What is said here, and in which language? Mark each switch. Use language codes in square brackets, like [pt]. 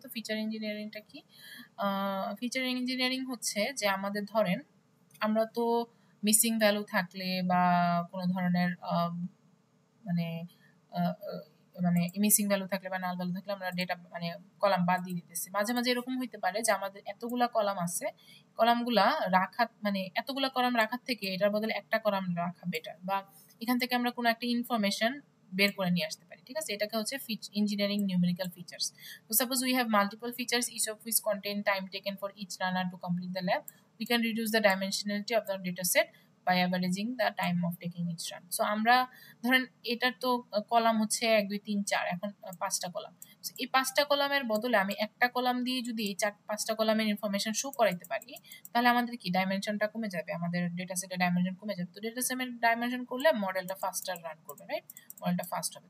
[bn] তো ফিচার ইঞ্জিনিয়ারিংটা কি? Feature engineering হচ্ছে যে আমাদের ধরেন আমরা তো মিসিং ভ্যালু থাকলে বা কোনো ধরনের মানে মানে মিসিং ভ্যালু থাকলে বা নাল ভ্যালু থাকলে আমরা ডেটা মানে কলাম বাদ দিয়ে দিতেছি। মাঝে মাঝে এরকম হইতে পারে যে আমাদের এতগুলা কলাম আছে, কলামগুলা রাখা মানে এতগুলা কলাম রাখার থেকে এটার বদলে একটা কলাম রাখা বেটার, বা এখান থেকে আমরা কোনো একটা ইনফরমেশন বের করে নিয়ে আসতে পারি। ঠিক আছে, এটাকে হচ্ছে engineering numerical features. [en] So suppose we have multiple features, each of which contain time taken for each runner to complete the lab. We can reduce the dimensionality of the data set by averaging the time of taking each run. [bn] So আমরা ধরেন এটার তো column হচ্ছে 1 2 3 4, এখন 5টা column. এই 5টা কলামের বদলে আমি একটা কলাম দিয়ে যদি এই 5টা কলামের ইনফরমেশন শো করাইতে পারি, তাহলে আমাদের কি ডাইমেনশনটা কমে যাবে, আমাদের ডেটা সেটের ডাইমেনশন কমে যাবে। তো ডেটা সেটের ডাইমেনশন করলে মডেলটা ফাস্টার রান করবে, রাইট? মডেলটা ফাস্ট হবে।